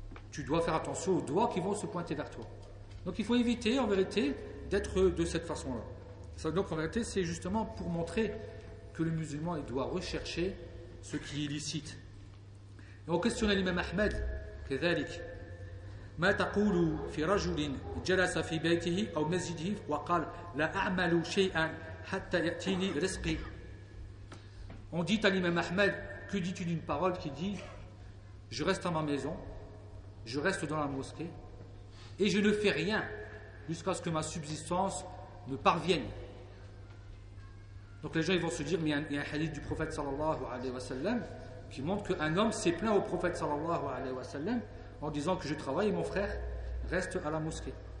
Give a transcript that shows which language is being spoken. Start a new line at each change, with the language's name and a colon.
French: Tu dois faire attention aux doigts qui vont se pointer vers toi. Donc il faut éviter, en vérité, d'être de cette façon-là. Ça, donc en vérité, c'est justement pour montrer que le musulman, il doit rechercher ce qui est illicite. Et on questionne l'imam Ahmed,
Arabic: كذلك. ما تقول في رجل جلس في بيته أو مسجده وقال لا أعمل شيئا حتى يأتيني رزقي.
French: On dit à l'imam Ahmed, que dis-tu d'une parole qui dit, je reste dans ma maison, je reste dans la mosquée, et je ne fais rien jusqu'à ce que ma subsistance me parvienne. Donc les gens ils vont se dire, mais il y a un hadith du prophète sallallahu alayhi wa sallam qui montre qu'un homme s'est plaint au prophète sallallahu alayhi wa sallam en disant que je travaille et mon frère reste à la mosquée.